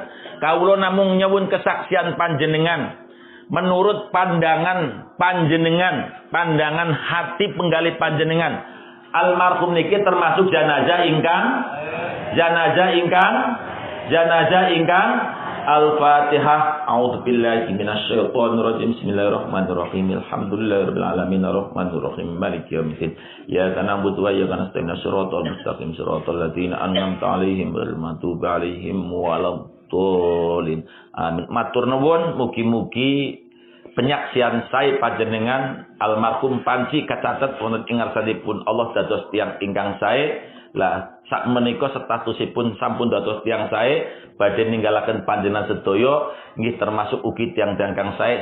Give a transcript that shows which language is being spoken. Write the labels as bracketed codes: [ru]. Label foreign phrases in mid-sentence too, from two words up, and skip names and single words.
[jv] Kawula namung nyuwun kesaksian panjenengan menurut pandangan panjenengan, pandangan hati penggalih panjenengan. Almarhum niki termasuk jenazah ingkang Al-Fatihah. [ar] أعوذ بالله من الشيطان الرجيم. بسم الله الرحمن الرحيم. الحمد لله رب العالمين الرحمن الرحيم مالك يوم الدين. إياك نعبد وإياك نستعين. الصراط المستقيم صراط الذين أنعمت عليهم غير المغضوب عليهم ولا الضالين. Amin. [jv] Matur nuwun mugi-mugi penyaksian saya panjenengan almarhum Panci kacatet wonten ing ngarsanipun Allah dados tiyang ingkang sae. Lah sak menika statusipun sampun dados tiyang sae badhe ninggalaken panjenengan sedaya nggih termasuk ugi tiyang-tiyang kang sae.